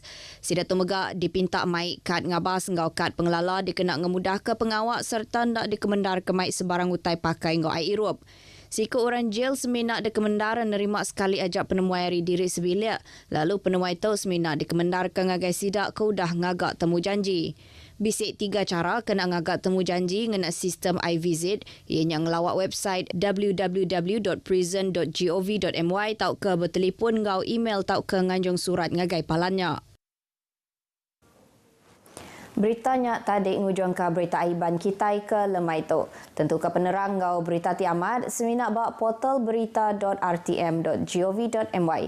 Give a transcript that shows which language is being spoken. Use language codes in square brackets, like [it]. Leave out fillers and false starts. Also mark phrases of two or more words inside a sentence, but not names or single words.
[iba] Sidak tu megak dipinta mai kad ngabas ngau kad pengelala dikena ngemudah ke pengawak serta nak dikemendar ke mai sebarang utai pakai ngau air irup. Sikut orang jail seminak dikemendar nerima sekali ajak penemuai hari diri sebilik. Lalu penemuai tu seminak dikemendar ke ngagai sidak ke udah ngagak temu janji. Bisik 3 cara kena ngagak temu janji ngena sistem iVisit ianya ngelawak website www.prison.gov.my tau ke bertelefon ngau email tau ke nganjung surat ngagai palannya. Beritanya tadi ngujungkan berita aiban kita ke lemai tu. Tentu ke penerang ngau berita tiamat seminak bak portal berita.rtm.gov.my.